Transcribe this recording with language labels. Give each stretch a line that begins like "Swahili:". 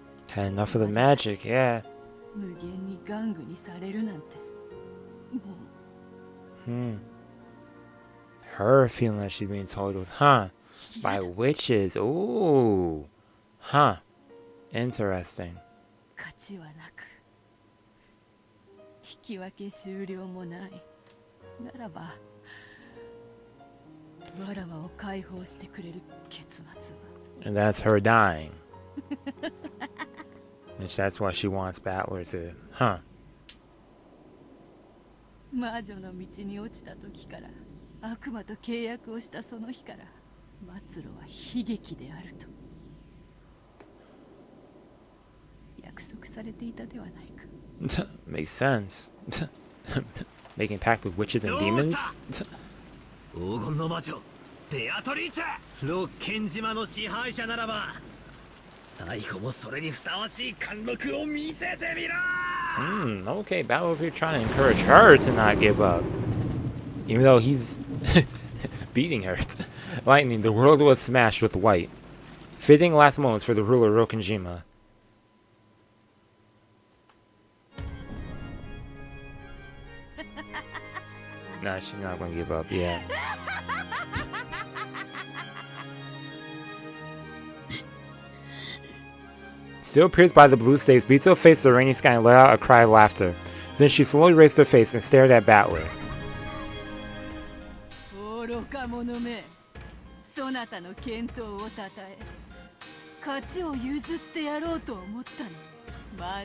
English: Had enough of the magic, yeah.
Japanese: 無限に玩具にされるなんてもう。
English: Her feeling that she's being told with, huh? By witches. Ooh. Huh. Interesting.
Japanese: 勝ちはなく引き分け終了もない。ならばわらわを解放してくれる結末は。
English: And that's her dying. Which that's why she wants Battler to, huh?
Japanese: 魔女の道に落ちた時から悪魔と契約をしたその日から末路は悲劇であると約束されていたではないか。
English: Makes sense. Making pact with witches and demons.
Japanese: 黄金の魔女ベアトリーチェ、ロッケン島の支配者ならば最後もそれにふさわしい貫禄を見せてみろ。
English: Okay, Battle if you're trying to encourage her to not give up. Even though he's beating her. Lightning, the world was smashed with white. Fitting last moments for the ruler Rokkenjima. Nah, she's not gonna give up, yeah. Still pierced by the blue stakes, Bito faced the rainy sky and let out a cry of laughter. Then she slowly raised her face and stared at Battler.
Japanese: 愚か者め、そなたの健闘をたたえ、勝ちを譲ってやろうと思ったの。